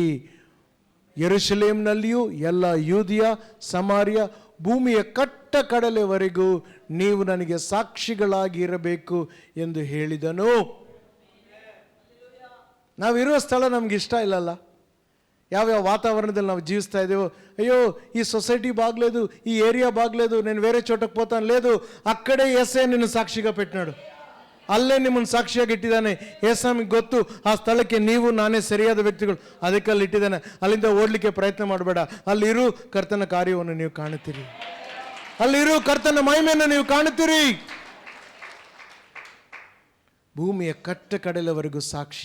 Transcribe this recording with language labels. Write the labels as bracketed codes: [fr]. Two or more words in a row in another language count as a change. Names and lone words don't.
[kn] ಯೆರೂಸಲೇಮಿನಲ್ಲಿಯೂ ಎಲ್ಲ ಯೂದಿಯ, ಸಮಾರ್ಯ, ಭೂಮಿಯ ಕಟ್ಟ ಕಡಲೆವರೆಗೂ ನೀವು ನನಗೆ ಸಾಕ್ಷಿಗಳಾಗಿ ಇರಬೇಕು ಎಂದು ಹೇಳಿದನು. ನಾವಿರುವ ಸ್ಥಳ ನಮ್ಗೆ ಇಷ್ಟ ಇಲ್ಲಲ್ಲ, ಯಾವ್ಯಾವ ವಾತಾವರಣದಲ್ಲಿ ನಾವು ಜೀವಿಸ್ತಾ ಇದ್ದೇವೋ, [te] అయ్యో ఈ సొసైటీ బాగలేదు, ఈ ఏరియా బాగలేదు, నేను వేరే చోటకు పోతాను, లేదు అక్కడే యేసే నిన్ను సాక్షిగా పెట్టినాడు, [kn] ಅಲ್ಲೇ ನಿಮ್ಮನ್ನು ಸಾಕ್ಷಿಯಾಗಿ ಇಟ್ಟಿದ್ದಾನೆ. ಏಸಾಮಿಗೆ ಗೊತ್ತು ಆ ಸ್ಥಳಕ್ಕೆ ನೀವು ನಾನೇ ಸರಿಯಾದ ವ್ಯಕ್ತಿಗಳು, ಅದಕ್ಕೆ ಅಲ್ಲಿ ಇಟ್ಟಿದ್ದಾನೆ. ಅಲ್ಲಿಂದ ಓಡಲಿಕ್ಕೆ ಪ್ರಯತ್ನ ಮಾಡಬೇಡ, ಅಲ್ಲಿರು ಕರ್ತನ ಕಾರ್ಯವನ್ನು ನೀವು ಕಾಣುತ್ತೀರಿ, ಅಲ್ಲಿರು ಕರ್ತನ ಮಹಿಮೆಯನ್ನು ನೀವು ಕಾಣುತ್ತೀರಿ. ಭೂಮಿಯ ಕಟ್ಟ ಕಡಲೆವರೆಗೂ ಸಾಕ್ಷಿ.